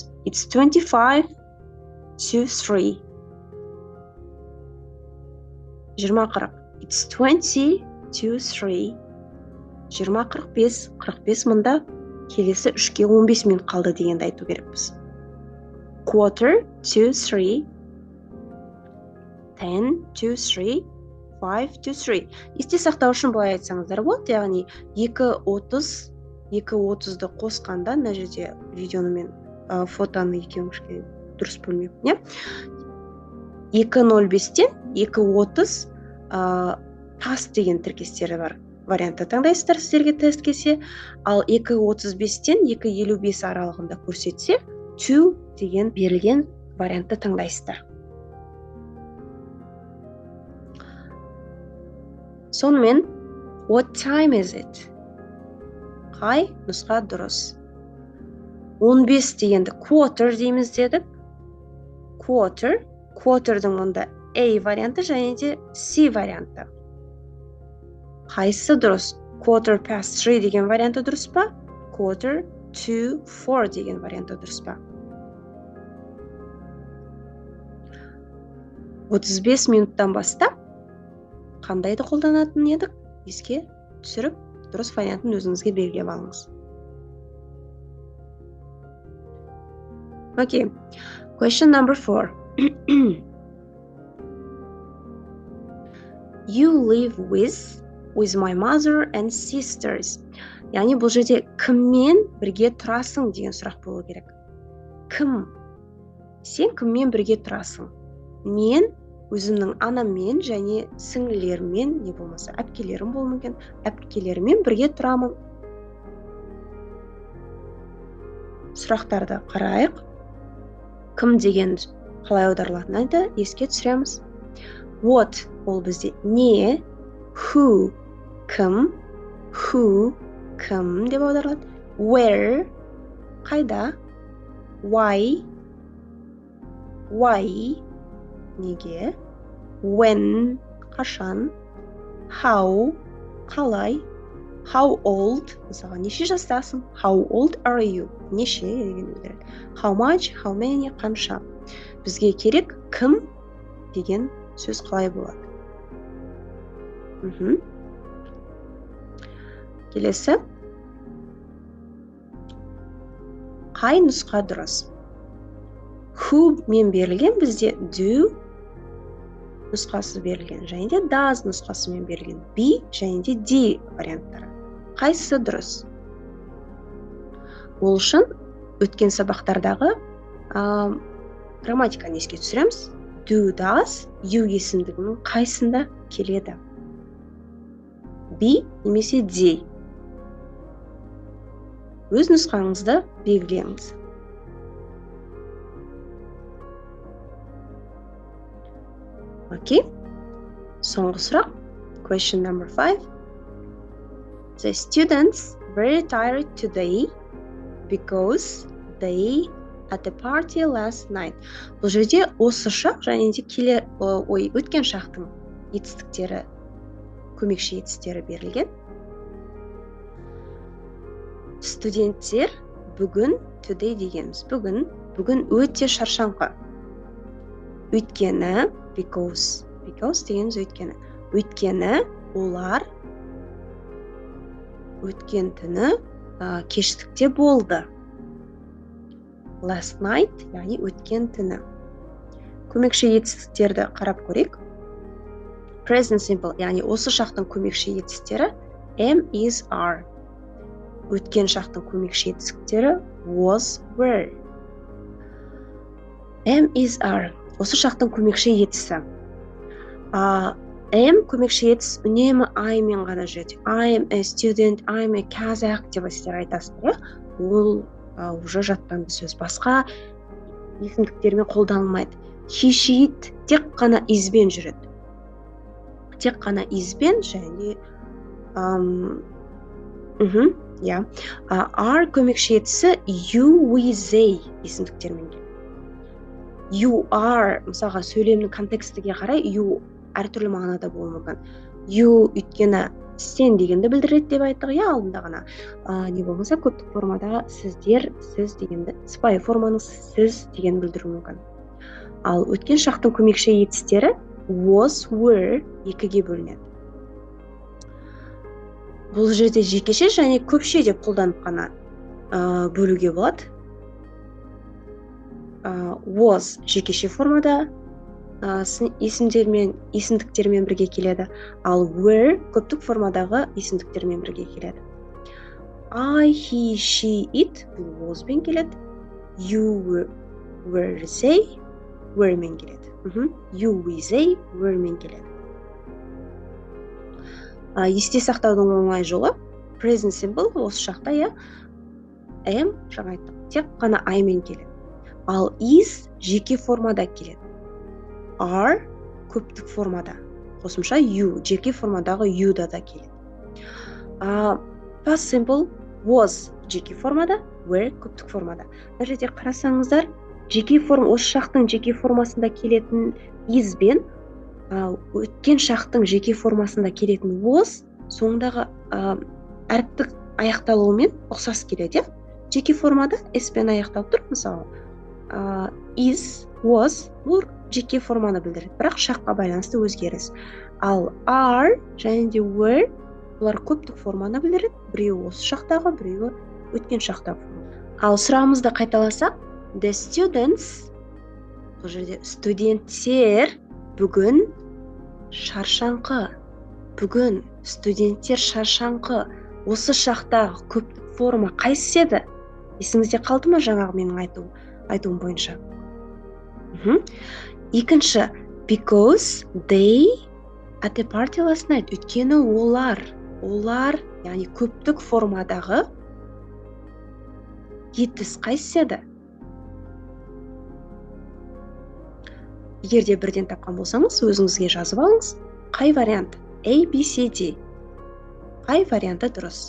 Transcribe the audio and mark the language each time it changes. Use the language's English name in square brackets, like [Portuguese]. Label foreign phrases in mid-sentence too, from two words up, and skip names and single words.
[English] It's 25 to 3. 20:40. It's 20 to 3. 20:45. [Kazakh] 45 мында келесі 3-ке 15 минут қалды дегенді айту керекпіз. [English] Quarter to 3. 10 to 3. 5 to 3. [Kazakh] Есте сақтау үшін былай айтсаңыздар болады, яғни 2:30-ды қосқанда, мына жерде видеоны мен фотоны екеуін дұрыс бөлмеппін, 2:05-тен 2:30 past деген тіркестері бар вариантты таңдайсыздар сіздерге тест келсе, ал 2:35-тен 2:55 аралығында көрсетсе, to деген берілген вариантты таңдайсыздар. Сонымен, [English] what time is it? [Kazakh] Қай нұсқа дұрыс? 15 дегенді quarter дейміз дедік. Quarter'дың мұнда A варианты және де C варианты. Қайсы дұрыс? [English] Quarter past 3 [Kazakh] деген варианты дұрыс па? [English] Quarter to 4 [Kazakh] деген варианты дұрыс па? 35 минуттан бастап қандайды қолданатын едік? Еске түсіріп, дұрыс вариантын өзіңізге белгілеп алыңыз. [English] Okay. Question number 4. You live with my mother and sisters. [Kazakh] Яғни бұл жерде кіммен бірге тұрасың деген сұрақ болу керек. Кім? Сен кіммен бірге тұрасың? Мен өзімнің анаммен және сіңлілеріммен, не болмаса әпкелерім болуы мүмкін, әпкелеріммен бірге тұрамын. Сұрақтарды қарайық. Кім деген қалай аударылатынын еске түсіреміз. What ол бізде не, who кім, who кім деп аударылады. Where қайда, why неге, when қашан, how қалай, [English] how old [Kazakh] мысалға неше жастасың, [English] how old are you [Kazakh] неше деген білдіреді. [English] How much, how many [Kazakh] қанша. Бізге керек кім деген сөз қалай болады. Келесі. Қай нұсқа дұрыс? Who мен берілген, бізде do нұсқасы берілген, және де does нұсқасымен берілген. Be және де D варианттары. Қайсысы дұрыс? Ол үшін өткен сабақтардағы грамматиканы еске түсіреміз. [English] Do, does, you [Kazakh] есімдігінің қайсында келеді? Be немесе D. Өз нұсқаңызды белгілеңіз. [English] Okay. [Kazakh] Соңғы сұрақ. [English] Question number 5. The students very tired today because they at the party last night. [Kazakh] Бұл жерде осы шақ және де өткен шақтың етістіктері, көмекші етістері берілген. Студенттер бүгін, today дегеніміз, бүгін өте шаршаңқы. Өйткені, because дегеніміз өйткені олар өткен түні кештікте болды. [English] Last night, [Kazakh] яғни өткен түні. Көмекші етістіктерді қарап көрейік. [English] Present simple, [Kazakh] яғни осы шақтың көмекші етістіктері [English] am, is, are. [Kazakh] Өткен шақтың көмекші етістіктері [English] was, were. Am, is, are. [Kazakh] Осы шақтың көмекші етісі. Am көмекші етіс үнемі I мен ғана жүреді. [English] I am a student, I am a Kazakh [Kazakh] деп сіздер айтасыздар. Ол уже жаттанды сөз. Басқа есімдіктермен қолданылмайды. [English] He, she, it [Kazakh] тек қана избен жүреді. Тек қана избен және are көмекші етісі [English] you, we, they [Kazakh] есімдіктермен келеді. [English] You are, [Kazakh] мысалға сөйлемнің контекстіге қарай you әртүрлі мағынада болуы мүмкін. You өйткені сен дегенді білдіреді деп айттық, алдында ғана. Не болмаса көптік формадағы сіздер, сіз дегенді, сыпайы форманың сіз деген білдіруі мүмкін. Ал өткен шақтың көмекші етістері [English] was, were [Kazakh] екіге бөлінеді. Бұл жерде жекеше және көпше деп қолданып қана бөлуге болады. Was жекеше формада есімдіктермен бірге келеді, ал were көптік формадағы есімдіктермен бірге келеді. [English] I, he, she, it бұл was [Kazakh] бен келеді. [English] You, were, they were [Kazakh] мен келеді. [English] You, we, they were [Kazakh] мен келеді. Есте сақтаудың оңай жолы [English] present simple [Kazakh] осы шақта am жаңа айттық, тек қана I мен келеді. Ал is жеке формада келеді. Are көптік формада. Қосымша you жеке формадағы you да келеді. [English] Past simple [Kazakh] was жеке формада, were көптік формада. Бір жерде қарасаңыздар, жеке форма осы шақтың жеке формасында келетін is бен өткен шақтың жеке формасында келетін was соңындағы әріптік аяқталуымен ұқсас келеді. Жеке формада s пен аяқталып тұр, мысалы [English] is, was [Kazakh] бұл жеке форманы білдіреді, бірақ шаққа байланысты өзгеріс. Ал are және де were бұлар көптік форманы білдіреді, біреуі осы шақтағы, біреуі өткен шақтағы. Ал сұрағымызды қайталасақ, [English] the students, [Kazakh] бұл жерде студенттер бүгін шаршаңқы. Бүгін студенттер шаршаңқы. Осы шақтағы көптік форма қайсысы еді? Есіңізде қалды ма жаңағы менің айтуым бойынша? Екінші, [English] because they at the party last night. [Kazakh] Өйткені олар, яғни көптік формадағы етіс қайсысы еді? Егер де бірден тапқан болсаңыз, өзіңізге жазып алыңыз. Қай вариант? A, B, C, D. Қай варианты дұрыс?